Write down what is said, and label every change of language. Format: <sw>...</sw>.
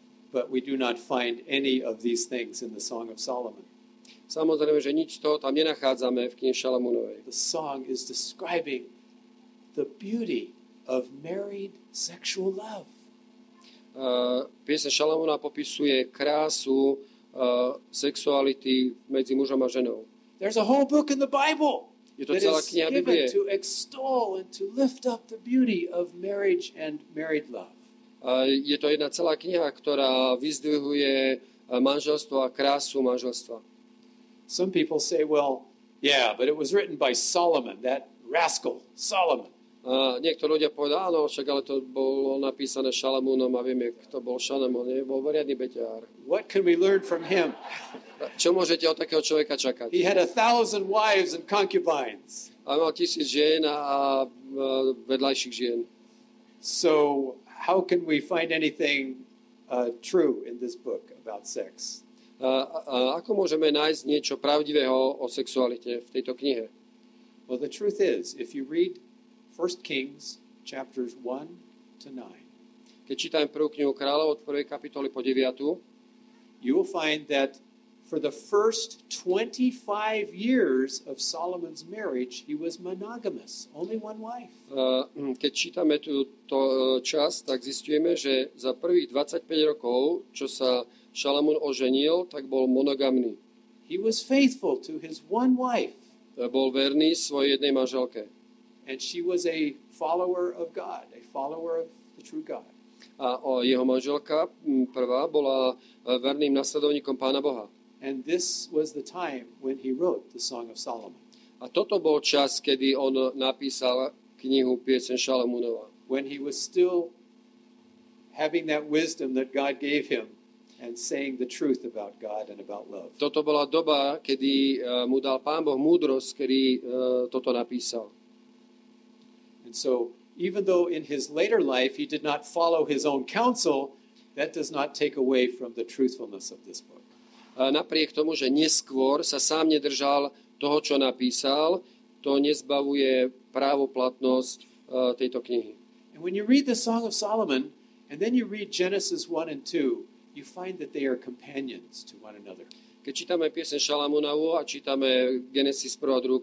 <en>But we do not find any of these things in the Song of Solomon.</en> <sk>Samozrejme, že nič z toho tam nenachádzame v knihe Šalamúnovej.</sk> <en>The song is describing the beauty of married sexual love.</en> <sk>Pieseň Šalamúna popisuje krásu sexuality medzi mužom a ženou.</sk> <en>There's a whole book in the Bible that is given to extol and to lift up the beauty of marriage and married love.</en> <sk>Je to jedna celá kniha, ktorá vyzdvihuje manželstvo a krásu manželstva.</sk> <en>Some people say, well, yeah, but it was written by Solomon, that rascal, Solomon.</en> <sk>Niektorí ľudia povedali, áno, však ale to bolo napísané Šalamúnom a vieme, kto bol Šalamún, bol riadny beťár.</sk> <en>What can we learn from him?</en> <sk>Čo môžete od takého človeka čakať?</sk> <en>He had 1,000 wives and concubines.</en> <sk>A mal 1000 žien a vedľajších žien.</sk> <en>So how can we find anything true in this book about sex?</en> <sk>Ako môžeme nájsť niečo pravdivého o sexualite v tejto knihe?</sk> <en>Well, the truth is, if you read 1 Kings, chapters 1 to 9,</en> <sk>keď čítam prvú knihu kráľov od 1. kapitoly po 9,</sk> <en>you will find that for the first 25 years of Solomon's marriage, he was monogamous, only one wife.</en> <sk>Keď čítame túto časť, tak zistujeme, že za prvých 25 rokov, čo sa Šalamún oženil, tak bol monogamný.</sk> <en>He was faithful to his one wife.</en> <sk>Bol verný svojej jednej manželke.</sk> <en>And she was a follower of God, a follower of the true God.</en> <sk>A jeho manželka prvá bola verným nasledovníkom Pána Boha.</sk> <en>And this was the time when he wrote the Song of Solomon.</en> <sk>A toto bol čas, kedy on napísal knihu Pieseň Šalamúnova.</sk> <en>When he was still having that wisdom that God gave him and saying the truth about God and about love.</en> <sk>Toto bola doba, kedy mu dal Pán Boh múdrosť, kedy toto napísal.</sk> <en>And so, even though in his later life he did not follow his own counsel, that does not take away from the truthfulness of this book.</en> <sk>Napriek tomu, že neskôr sa sám nedržal toho, čo napísal, to nezbavuje právoplatnosť tejto knihy.</sk> <en>And when you read the Song of Solomon, and then you read Genesis 1 and 2, you find that they are companions to one another.</en> <sk>Keď čítame pieseň Šalamúnovu a čítame Genesis 1. a 2.</sk>